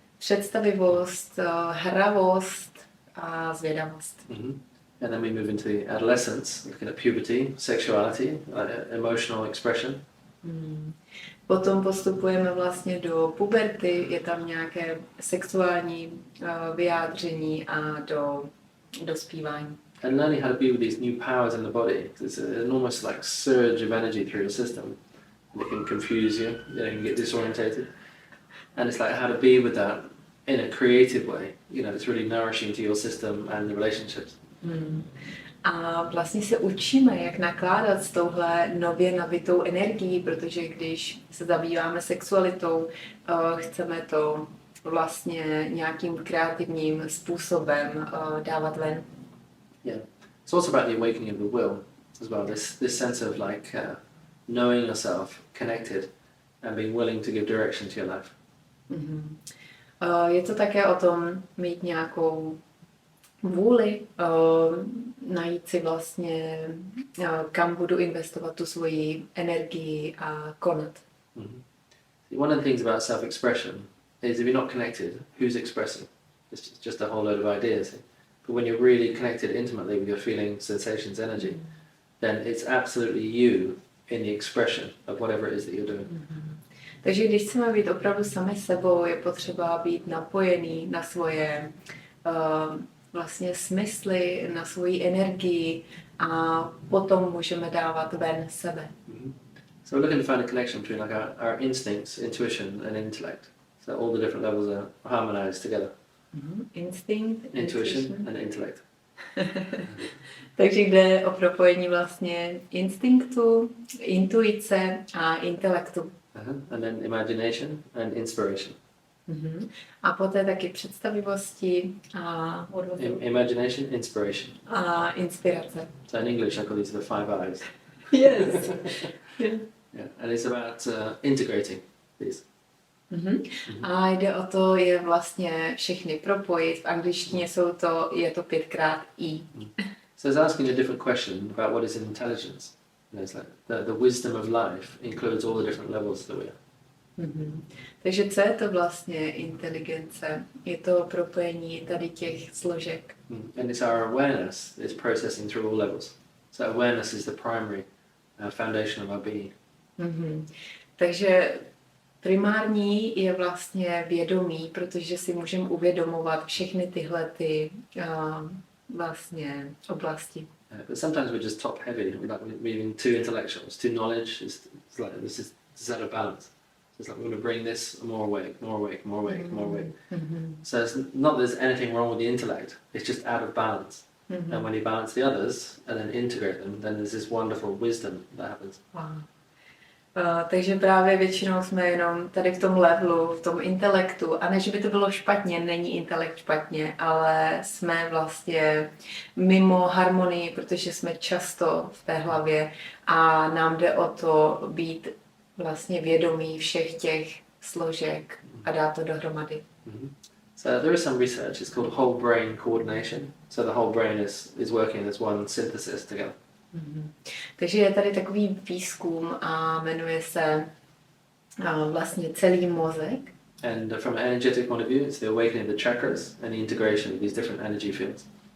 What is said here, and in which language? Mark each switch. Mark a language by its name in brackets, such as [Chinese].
[Czech] Představivost, hravost a zvědavost. [English] And then we move into the adolescence, looking at puberty, sexuality, emotional expression. [Czech] Potom postupujeme vlastně do puberty, je tam nějaké sexuální vyjádření a do zpívání. [English] And learning how to be with these new powers in the body. It's an almost like surge of energy through your system. And it can confuse you, you can get disorientated. And it's like how to be with that in a creative way. You know, it's really nourishing to your system and the relationships. [Czech] A vlastně se učíme, jak nakládat s touhle nově nabitou energií, protože když se zabýváme sexualitou, chceme to vlastně nějakým kreativním způsobem dávat ven. [English] Yeah. It's also about the awakening of the will as well. This sense of like knowing yourself, connected, and being willing to give direction to your life. [Czech] Je to také o tom mít nějakou vůli, najít si vlastně, kam budu investovat tu svoji energii a konat. [English] One of the things about self-expression is if you're not connected, who's expressing? It's just a whole load of ideas. But when you're really connected intimately with your feelings, sensations, energy, then it's absolutely you in the expression of whatever it is that you're doing. [Czech] Takže když chceme být opravdu sami sebou, je potřeba být napojený na svoje vlastně smysly, na svoji energii a potom můžeme dávat ven sebe. [English] So we're looking to find a connection between like our instincts, intuition and intellect. So all the different levels are harmonized together. Instinct, Intuition and intellect. [Czech] Takže jde o propojení vlastně instinktu, intuice a intelektu. [English] And then imagination and inspiration. [Czech] A poté taky představivosti a [English] Imagination, inspiration. [Czech] A inspirace. [English] So in English I call these the 5 eyes. Yes. Yeah, and it's about integrating these. [Czech] A jde o to je vlastně všechny propojit. V angličtině je to 5x I. [English] So it's asking a different question about what is intelligence. You know, it's like the wisdom of life includes all the different levels that we are. [Czech] Takže co je to vlastně inteligence? Je to propojení tady těch složek. [English] And it's our awareness is processing through all levels. So awareness is the primary foundation of our being. [Czech] Takže primární je vlastně vědomí, protože si můžeme uvědomovat všechny tyhle ty vlastně oblasti. [English] But sometimes we're just top heavy, like we're even too intellectuals, too knowledge. It's like this is out of balance. It's like we're going to bring this more awake, more awake, more awake, more awake. So it's not that there's anything wrong with the intellect. It's just out of balance. And when you balance the others and then integrate them, then there's this wonderful wisdom that happens. [Czech] Takže právě většinou jsme jenom tady v tom levelu, v tom intelektu. A ne, že by to bylo špatně, není intelekt špatně, ale jsme vlastně mimo harmonii, protože jsme často v té hlavě a nám jde o to být vlastně vědomí všech těch složek a dát to dohromady. [English] So there is some research, it's called whole brain coordination. So the whole brain is working as one synthesis together. [Czech] Takže je tady takový výzkum a jmenuje se vlastně celý mozek. [English] And from an energetic point of view, it's the awakening of the chakras and the integration of these different energy fields.